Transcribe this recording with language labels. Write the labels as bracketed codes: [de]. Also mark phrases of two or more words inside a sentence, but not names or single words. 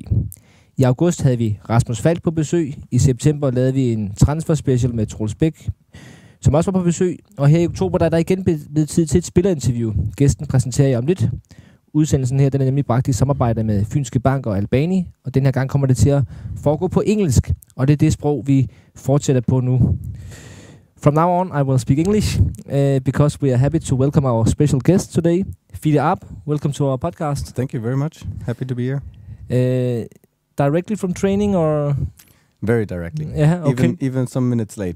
[da] I august havde vi Rasmus Falk på besøg. I september lavede vi en [en] transfer special [da] med Troels Bech, som også var på besøg. Og her i oktober der er der igen blevet tid til et spillerinterview. Gæsten præsenterer jeg om lidt. Udsendelsen her den er nemlig bragt i samarbejde med Fynske Bank og Albani, og den her gang kommer det til at foregå på engelsk, og det er det sprog, vi fortsætter på nu. [en] From now on, I will speak English because we are happy to welcome our special guest today, Fiete Arp. Welcome to our podcast. Thank you very much. Happy to be here. Directly from training or? Very directly. Yeah, okay. Even some minutes late.